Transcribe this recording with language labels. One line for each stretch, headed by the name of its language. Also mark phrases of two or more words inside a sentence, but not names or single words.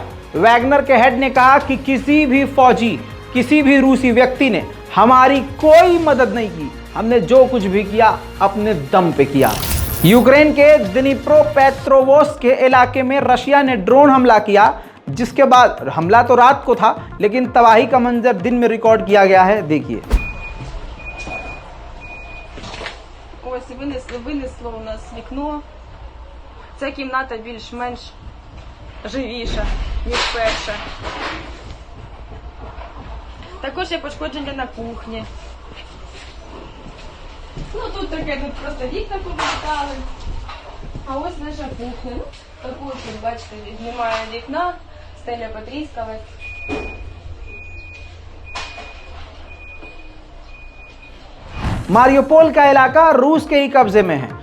Hindi: वैगनर के हेड ने कहा कि किसी भी फौजी, किसी भी रूसी व्यक्ति ने हमारी कोई मदद नहीं की, हमने जो कुछ भी किया अपने दम पे किया। यूक्रेन के द्नीप्रोपेट्रोवस्क के इलाके में रशिया ने ड्रोन हमला किया, जिसके बाद हमला तो रात को था, लेकिन तबाही का मंजर दिन में रिकॉर्ड किया गया है। देखिए,
Ukrainian: ось винесло у нас вікно. Ця кімната більш-менш живіша, ніж перша. Також є пошкодження на кухні. Ну тут таке, тут просто вікна повилітали. А ось наша кухня. Ну, таку ось, бачите, немає вікна, стеля потріскалась.
Hindi: मारियोपोल का इलाका रूस के ही कब्जे में है।